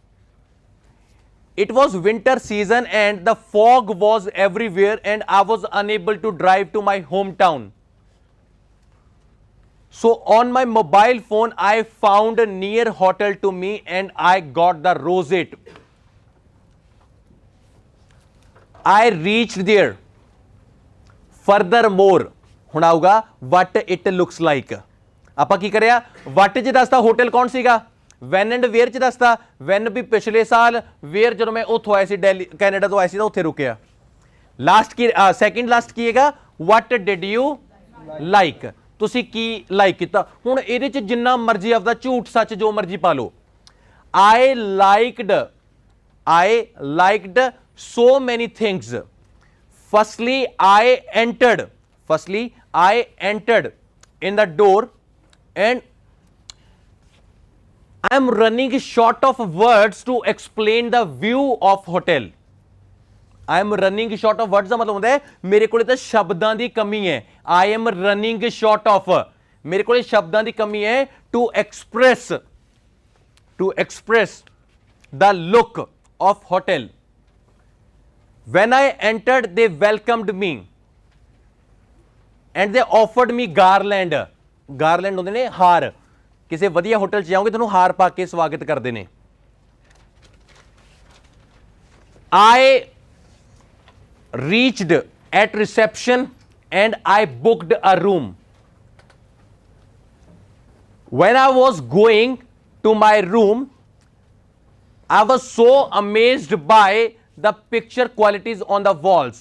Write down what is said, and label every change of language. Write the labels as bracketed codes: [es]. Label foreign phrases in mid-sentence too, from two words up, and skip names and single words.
[en] It was winter season and the fog was everywhere and I was unable to drive to my hometown. So on my mobile phone I found a near hotel to me and I got the Rose 8. I reached there. Furthermore, [pa] ਹੁਣ ਆਊਗਾ [en] what it looks like। [pa] ਆਪਾਂ ਕੀ ਕਰਿਆ, ਵਟ 'ਚ ਦੱਸਦਾ ਹੋਟਲ ਕੌਣ ਸੀਗਾ, [en] when and where [pa] 'ਚ ਦੱਸਦਾ। ਵੈਨ ਵੀ ਪਿਛਲੇ ਸਾਲ, ਵੇਅਰ ਜਦੋਂ ਮੈਂ ਉੱਥੋਂ ਆਇਆ ਸੀ, ਦਿੱਲੀ ਕੈਨੇਡਾ ਤੋਂ ਆਇਆ ਸੀ ਤਾਂ ਉੱਥੇ ਰੁਕਿਆ। ਲਾਸਟ ਕੀ, [en] second last [pa] ਕੀ ਹੈਗਾ, [en] what did you like, [pa] ਤੁਸੀਂ ਕੀ ਲਾਈਕ ਕੀਤਾ। ਹੁਣ ਇਹਦੇ 'ਚ ਜਿੰਨਾ ਮਰਜ਼ੀ ਆਪਦਾ ਝੂਠ ਸੱਚ ਜੋ ਮਰਜ਼ੀ ਪਾ ਲਓ। [en] I liked so many things. Firstly, I entered in the door and I am running short of words to explain the view of hotel. I am running short of words [pa] ਦਾ ਮਤਲਬ ਹੁੰਦਾ ਹੈ ਮੇਰੇ ਕੋਲੇ ਤਾਂ ਸ਼ਬਦਾਂ ਦੀ ਕਮੀ ਹੈ। [en] I am running short of, [pa] ਮੇਰੇ ਕੋਲੇ ਸ਼ਬਦਾਂ ਦੀ ਕਮੀ ਹੈ [en] to express the look of hotel. When I entered, they welcomed me and they offered me garland. [pa] Garland ਹੁੰਦੇ ਨੇ ਹਾਰ, ਕਿਸੇ ਵਧੀਆ ਹੋਟਲ 'ਚ ਜਾਓਗੇ ਤੁਹਾਨੂੰ ਹਾਰ ਪਾ ਕੇ ਸਵਾਗਤ ਕਰਦੇ ਨੇ। [en] I reached at reception and I booked a room. When I was going to my room, I was so amazed by the picture qualities on the walls.